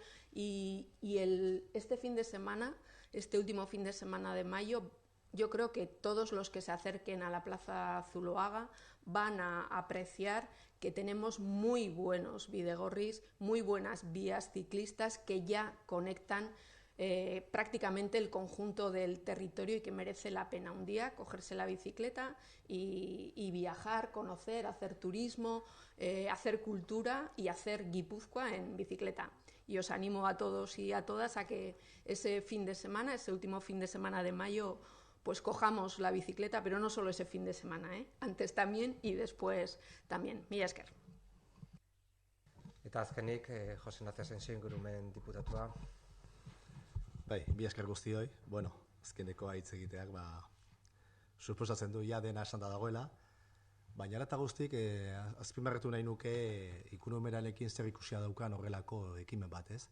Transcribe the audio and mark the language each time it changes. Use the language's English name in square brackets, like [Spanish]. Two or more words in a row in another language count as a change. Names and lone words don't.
[Spanish] Y este último fin de semana de mayo, yo creo que todos los que se acerquen a la Plaza Zuloaga van a apreciar que tenemos muy buenos bidegorris, muy buenas vías ciclistas que ya conectan prácticamente el conjunto del territorio y que merece la pena un día cogerse la bicicleta y viajar, conocer, hacer turismo, hacer cultura y hacer Guipúzcoa en bicicleta. Y os animo a todos y a todas a que ese fin de semana, ese último fin de semana de mayo, pues cojamos la bicicleta, pero no solo ese fin de semana, antes también y después también. [Basque] Mila esker. Eta azkenik, Jose Ignacio Asensio ingurumen diputatua. Bai, mila esker guztioi. Bueno, azkeneko hitz egiteak, suposatzen du ja dena esanda dagoela, baina ara eta guztik azpimarratu nahi nuke ikunomerarekin zer ikusia daukan horrelako ekimen bat, ez?